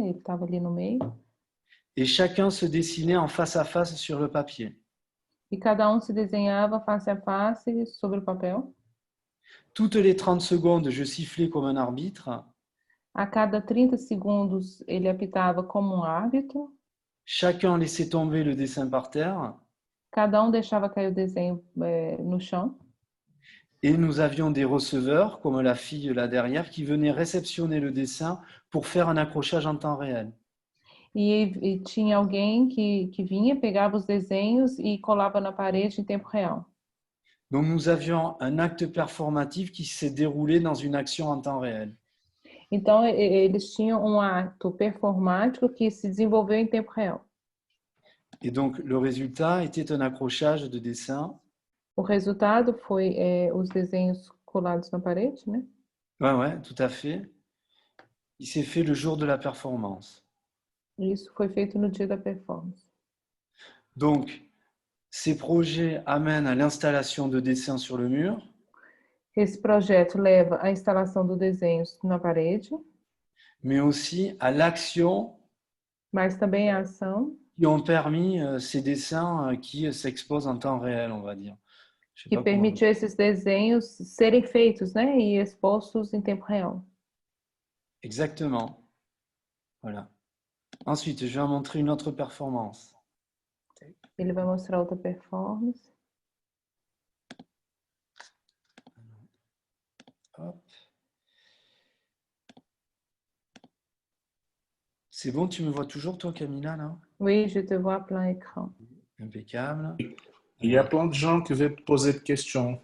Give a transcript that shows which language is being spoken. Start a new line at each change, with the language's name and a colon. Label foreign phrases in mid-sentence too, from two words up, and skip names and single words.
Portuguese: Ele estava ali no meio.
French: Et chacun se dessinait en face à face sur le papier.
Portuguese: E cada um se desenhava face a face sobre o papel.
French: Toutes les 30 secondes, je sifflais comme un arbitre.
Portuguese: A cada 30 segundos, ele apitava como um árbitro.
French: Chacun laissait tomber le dessin par terre.
Portuguese: Cada um deixava cair o desenho no chão.
French: Et nous avions des receveurs, comme la fille là derrière, qui venaient réceptionner le dessin pour faire un accrochage en temps réel.
Portuguese: E tinha alguém que vinha, pegava os desenhos e colava na parede em tempo real.
French: Donc nous avions un acte performatif qui s'est déroulé dans une action en temps réel.
Portuguese: Então, eles tinham um ato performático que se desenvolveu em tempo real.
French: Et donc, le résultat était un accrochage de dessin.
Portuguese: O resultado foi os desenhos colados na parede, né?
French: Ouais, tout à fait. Il s'est fait le jour de la performance.
Portuguese: Isso foi feito no dia da performance.
French: Donc, ces projets amènent à l'installation de dessins sur le mur.
Portuguese: Esse projeto leva à instalação do desenho na parede,
French: mais aussi à l'action,
Portuguese: mas também à ação,
French: qui ont permis ces dessins qui s'exposent en temps réel, on va dire.
Portuguese: Que permitiu esses desenhos serem feitos, né, e expostos em tempo real.
French: Exactement. Voilà. Ensuite, je vais en montrer une autre performance.
Portuguese: Ele vai mostrar outra performance.
French: Hop. C'est bon, tu me vois toujours, toi, Camilla, là? Oui, je te vois à plein écran. Impeccable. Il y a plein de gens qui veulent poser des questions.